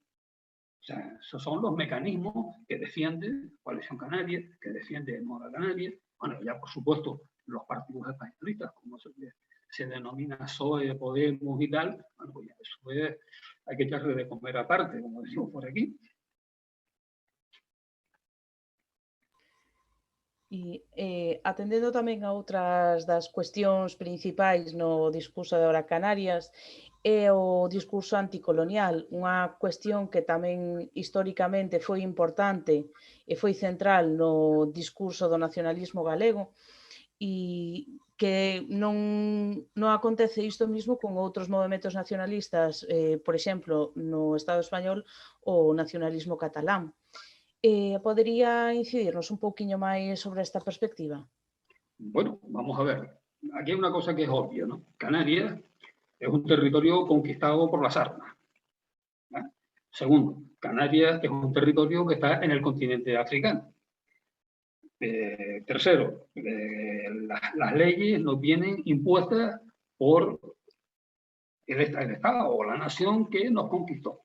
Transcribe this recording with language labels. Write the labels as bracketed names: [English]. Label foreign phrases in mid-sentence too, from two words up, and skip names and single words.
[Spanish] O sea, esos son los mecanismos que defiende Coalición Canaria, que defiende Nueva Canaria. Bueno, ya por supuesto los partidos españolistas, como se denomina PSOE, Podemos y tal, bueno, pues ya eso es, hay que echarle de comer aparte, como decimos por aquí. [Galician] E atendendo tamén a outras das cuestións principais no discurso de Ahora Canarias é o discurso anticolonial, unha cuestión que tamén históricamente foi importante e foi central no discurso do nacionalismo galego e que non acontece isto mesmo con outros movementos nacionalistas, por exemplo, no Estado español o nacionalismo catalán. [Spanish] ¿Podría incidirnos [Galician] un poquinho máis sobre esta perspectiva? [Spanish] Bueno, vamos a ver. Aquí hay una cosa que es obvia, ¿no? Canarias es un territorio conquistado por las armas. ¿Eh? Segundo, Canarias es un territorio que está en el continente africano. Tercero, las leyes nos vienen impuestas por el Estado o la nación que nos conquistó.